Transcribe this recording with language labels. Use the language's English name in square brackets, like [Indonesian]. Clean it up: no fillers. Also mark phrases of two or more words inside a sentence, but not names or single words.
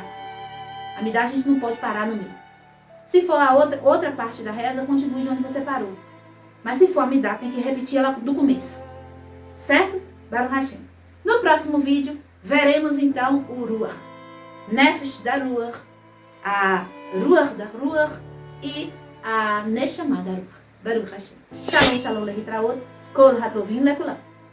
[Portuguese] Amidá a gente não pode parar no meio. Se for a outra parte da reza, continue de onde você parou. Mas se for Amidá, tem que repetir ela do começo. Certo? [Hebrew] ברוך השם. [Portuguese] No próximo vídeo, veremos então o Ruach. Nefesh da Ruach, a Ruach da Ruach e a Neshama da Ruach. [Hebrew] ברוך השם. שלום, שלום, להתראות, כל הטובים לכולם.